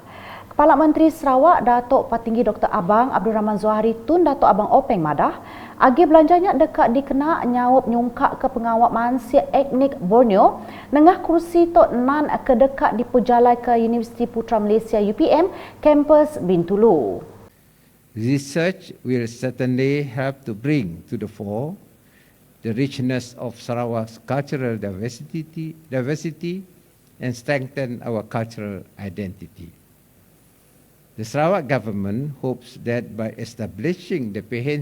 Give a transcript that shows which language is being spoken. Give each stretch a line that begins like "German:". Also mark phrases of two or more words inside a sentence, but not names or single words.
Iban: Kepala Menteri Sarawak Datuk Patinggi Dr. Abang Abdul Rahman Zuhari Tun Datuk Abang Openg Madah agih belanjanya dekat dikena nyawap nyungkak ke pengawak mansiak etnik Borneo nengah kursi Tok Nan kedekat dipujalai ke Universiti Putra Malaysia UPM kampus Bintulu.
English: Research will certainly help to bring to the fore the richness of Sarawak's cultural diversity and strengthen our cultural identity. The Sarawak government hopes that by establishing the Pehen